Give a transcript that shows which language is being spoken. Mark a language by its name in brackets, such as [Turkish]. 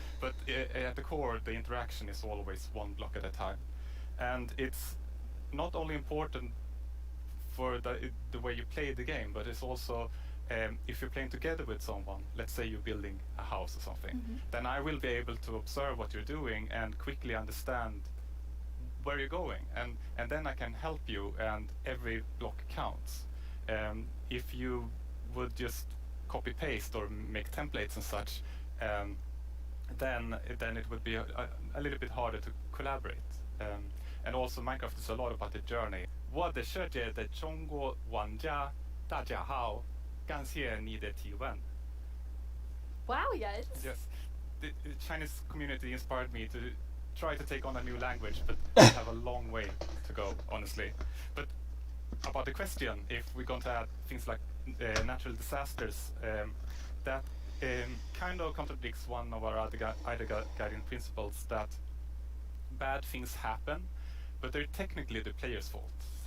[English] But at the core, the interaction is always one block at a time, and it's not only important for the way you play the game, but it's also if you're playing together with someone, let's say you're building a house or something, then I will be able to observe what you're doing and quickly understand where you're going, and then I can help you, and every block counts. If you would just copy paste or make templates and such, then it would be a little bit harder to collaborate. And also Minecraft is a lot about the journey. [Chinese] 我的世界的中国玩家大家好，感谢你的提问。 [English] Wow, yes. Yes, the Chinese community inspired me to try to take on a new language, but I have a long way to go, honestly. But about the question, if we're going to add things like natural disasters, that kind of contradicts one of our other guiding principles, that bad things happen, but they're technically the player's fault.